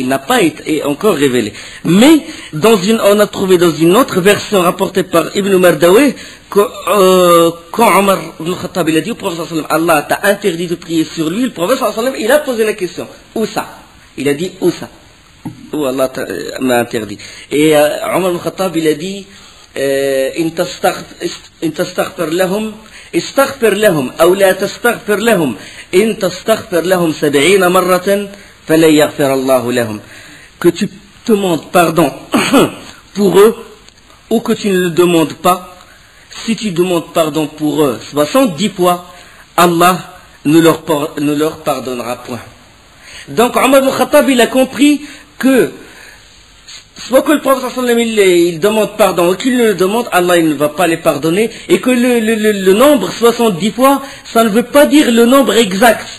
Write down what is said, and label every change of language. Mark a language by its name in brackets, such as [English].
[French] Il n'a pas été encore révélé. Mais on a trouvé dans une autre version rapportée par Ibn Mardawi quand Omar ibn Khattab il a dit au prophète sallallahu alayhi wa sallam, Allah t'a interdit de prier sur lui, le prophète sallallahu alayhi wa sallam, il a posé la question, où ça? Il a dit, où ça? Où Allah m'a interdit. Et Omar ibn Khattab il a dit, [Arabic] in tastaghfir lahum, استغفر لهم أو لا تستغفر لهم إن تستغفر لهم 70 مرة فلن يغفر الله لهم. [French] Que tu demandes pardon pour eux ou que tu ne le demandes pas, si tu demandes pardon pour eux 70 fois, Allah ne leur pardonnera point. Donc Omar ibn Khattab il a compris que soit que le prophète sallallahu alayhi wa sallam il demande pardon, ou qu'il le demande, Allah il ne va pas les pardonner, et que le nombre 70 fois, ça ne veut pas dire le nombre exact.